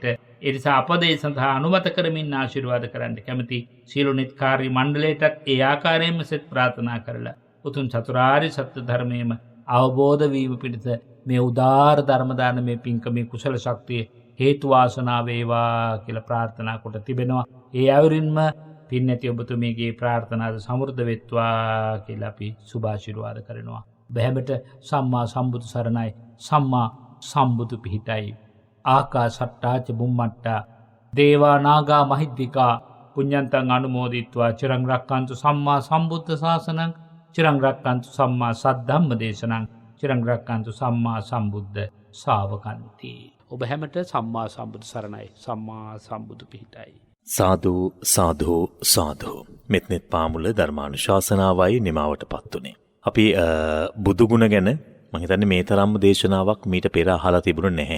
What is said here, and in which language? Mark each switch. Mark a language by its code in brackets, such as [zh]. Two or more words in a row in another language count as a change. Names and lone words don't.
[si] ඒ නිසා අපදේ සඳහා අනුමත කරමින් ආශිර්වාද කරන්න කැමැති සියලු නිත් කාර්ය මණ්ඩලයටත් ඒ ආකාරයෙන්ම සෙත් ප්‍රාර්ථනා කරලා උතුම් චතුරාර්ය සත්‍ය ධර්මයේම අවබෝධ වීම පිණිස මේ උදාාර ධර්ම දානමේ පින්කමේ කුසල ශක්තිය හේතු වාසනා වේවා කියලා ප්‍රාර්ථනා කොට තිබෙනවා. ඒ අයුරින්ම පින්නැති ඔබතුමීගේ ප්‍රාර්ථනාද සමෘද්ධ වෙත්වා කියලා අපි සුභාශිර්වාද කරනවා. බැහැමට සම්මා සම්බුදු සරණයි. සම්මා සම්බුදු පිහිටයි. [pi] ආකාසට්ටා ච බුම්මට්ටා දේවා නාග මහිද්దికා පුඤ්ඤන්තං අනුමෝදිත්වා චිරං රක්ඛන්තු සම්මා සම්බුද්ධ ශාසනං චිරං රක්ඛන්තු සම්මා සද්ධම්ම දේශනං චිරං රක්ඛන්තු සම්මා සම්බුද්ධ ශාවකන්ති. [si] ඔබ හැමට සම්මා සම්බුදු සරණයි. සම්මා සම්බුදු පිහිටයි. සාදු සාදු සාදු. මෙත්නෙත් පාමුල ධර්මානුශාසනාවයි නිමාවට පත්තුනේ. අපි බුදුගුණ ගැන මම හිතන්නේ මේ තරම්ම දේශනාවක් මීට පෙර අහලා තිබුණ නැහැ.